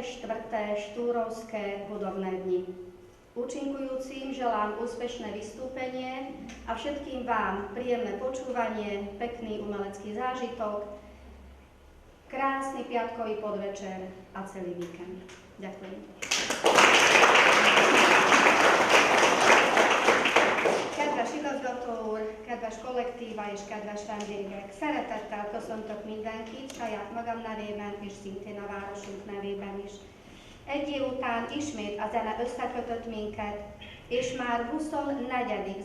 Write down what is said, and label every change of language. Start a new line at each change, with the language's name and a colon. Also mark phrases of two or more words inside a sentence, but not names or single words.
Slovak: štúrovské hudobné dni. Účinkujúcim želám úspešné vystúpenie a všetkým vám príjemné počúvanie, pekný umelecký zážitok, krásny piatkový podvečer a celý víkend. Ďakujem.
Hungarian: Kedves igazgató úr, kedves kollektíva és kedves vendégek, szeretettel köszöntök mindenkit saját magam nevében és szintén a városunk nevében is. Egy év után ismét a zene összekötött minket, és már 24.